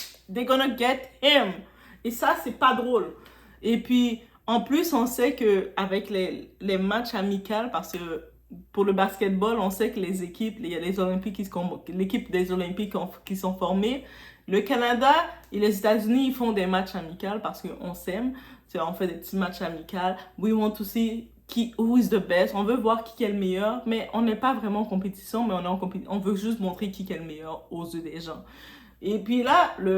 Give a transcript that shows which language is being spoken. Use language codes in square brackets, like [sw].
[en] They're gonna get him. [fr] Et ça, c'est pas drôle. Et puis, en plus, on sait qu'avec les matchs amicaux, parce que pour le basketball, on sait que les équipes, il y a les Olympiques, l'équipe des Olympiques qui sont formées. Le Canada et les États-Unis, ils font des matchs amicaux parce qu'on s'aime. On fait des petits matchs amicaux. [en] We want to see who is the best. [fr] On veut voir qui est le meilleur, mais on n'est pas vraiment en compétition, mais on veut juste montrer qui est le meilleur aux yeux des gens. Et puis là,